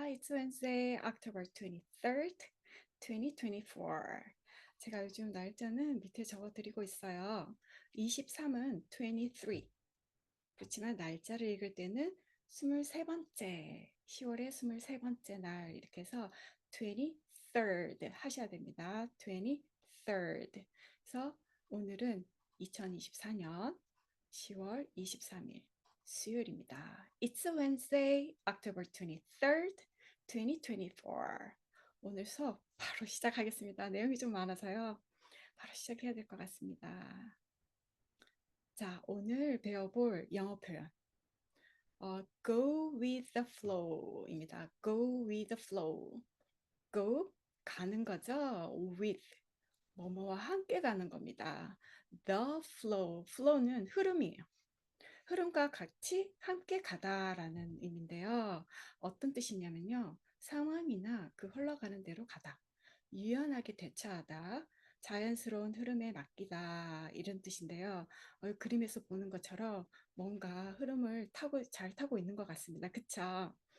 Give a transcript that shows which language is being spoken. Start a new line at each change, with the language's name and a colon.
English: It's Wednesday, October 23rd, 2024.
Korean: 제가 요즘 날짜는 밑에 적어드리고 있어요. 23은 23. 그렇지만 날짜를 읽을 때는 23번째, 10월의 23번째 날 이렇게 해서 23rd 하셔야 됩니다.
English: 23rd.
Korean: 그래서 오늘은 2024년 10월 23일 수요일입니다.
English: It's a Wednesday, October 23rd, 2024.
Korean: 오늘 수업 바로 시작하겠습니다. 내용이 좀 많아서요. 바로 시작해야 될 것 같습니다. 자, 오늘 배워볼 영어 표현.
English: Go with the flow입니다. Go with the flow. Go,
Korean: 가는 거죠. With, 뭐뭐와 함께 가는 겁니다.
English: The flow, flow는
Korean: 흐름이에요. 흐름과 같이 함께 가다라는 의미인데요. 어떤 뜻이냐면요. 상황이나 그 흘러가는 대로 가다. 유연하게 대처하다. 자연스러운 흐름에 맡기다 이런 뜻인데요. 그림에서 보는 것처럼 뭔가 흐름을 잘 타고 있는 것 같습니다. 그쵸?